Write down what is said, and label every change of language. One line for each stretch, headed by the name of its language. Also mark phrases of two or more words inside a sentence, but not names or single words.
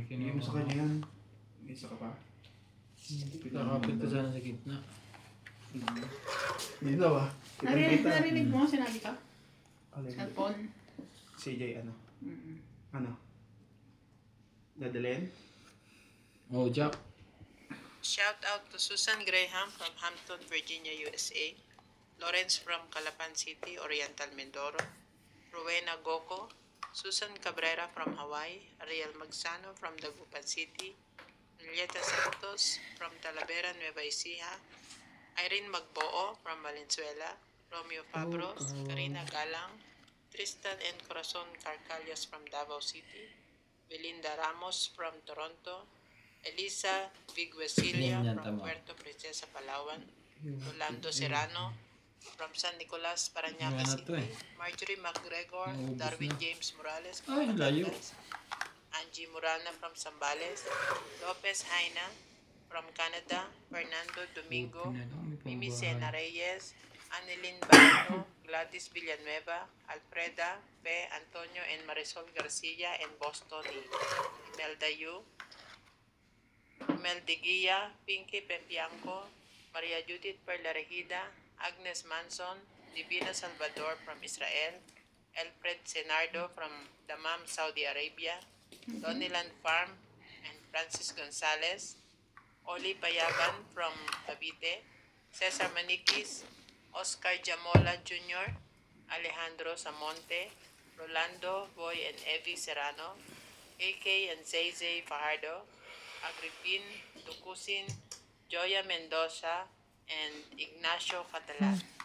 Filipino: Bigyan mo sa kanya yan. May isa ka pa. Kakapit ka sana sa gitna. Hindi na ba? Narinig mo, sinabi ka? Alin? Cellphone. CJ ano? Mm-mm. Ano? Dadalhin? Oh, Jack.
English: Shout out to Susan Graham from Hampton, Virginia, USA. Lawrence from Calapan City, Oriental Mindoro. Rowena Goko. Susan Cabrera from Hawaii. Ariel Magsano from Dagupan City. Julieta Santos from Talavera, Nueva Ecija. Irene Magboo from Valenzuela. Romeo Fabros. Karina Galang. Tristan and Corazon Carcalias from Davao City. Belinda Ramos from Toronto. Elisa Viguesilia
Filipino: Yan,
English: from
Filipino: tama.
English: Puerto Princesa, Palawan. Rolando Serrano from San Nicolas, Parañaque
Filipino: Wala na to
English: City.
Filipino: eh.
English: Marjorie McGregor,
Filipino: Naubos
English: Darwin
Filipino: na.
English: James Morales
Filipino: Ay,
English: from
Filipino: layo.
English: Batangas. Angie Murana from Zambales. Lopez Haina from Canada. Fernando Domingo. Mimi Sena Reyes. Annelyn Bano. Gladys Villanueva. Alfreda P. Antonio and Marisol Garcia in Boston. Imelda Yu. Mel de Guia, Pinky Pepianco, Maria Judith Perla Regida, Agnes Manson, Divina Salvador from Israel, Elfred Senardo from Dammam, Saudi Arabia, Doniland Farm and Francis Gonzalez, Oli Payaban from Cavite, Cesar Maniquis, Oscar Jamola Jr., Alejandro Samonte, Rolando Boy and Evie Serrano, AK and Zay Fajardo, Agripin Ducusin, Joya Mendoza, and Ignacio Catalan.